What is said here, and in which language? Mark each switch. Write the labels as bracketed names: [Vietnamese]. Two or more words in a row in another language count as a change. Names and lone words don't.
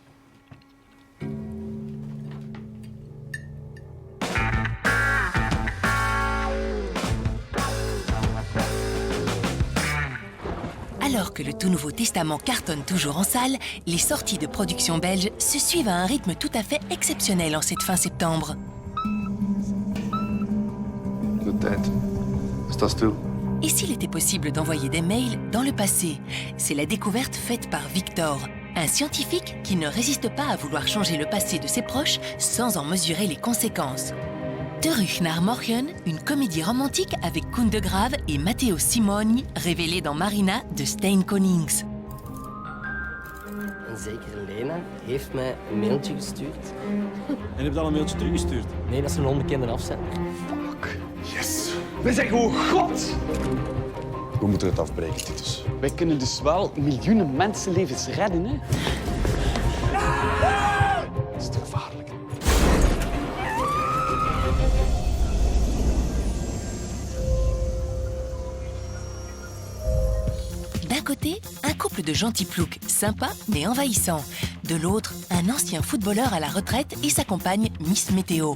[French] Alors que le tout nouveau Testament cartonne toujours en salle, les sorties de production belge se suivent à un rythme tout à fait exceptionnel en cette fin septembre. [Dutch] De tijd. Sta stil. [French] Et s'il était possible d'envoyer des mails dans le passé? C'est la découverte faite par Victor, un scientifique qui ne résiste pas à vouloir changer le passé de ses proches sans en mesurer les conséquences. Terug naar Morgen, une comédie romantique avec Koen de Graaf et Matteo Simoni, révélée dans Marina de Stijn Konings. [Dutch] Een zekere Lena heeft mij een mailtje gestuurd. En heb je al een mailtje teruggestuurd? Nee, dat is een onbekende afzender. [English] Fuck. Yes. [Dutch] We zeggen oh god! We moeten het afbreken, Titus. Wij kunnen dus wel miljoenen mensenlevens redden, hè? Dat is te gevaarlijk. [French] D'un côté, un couple de gentils ploucs, sympa mais envahissant. De l'autre, un ancien footballeur à la retraite et sa compagne Miss Météo.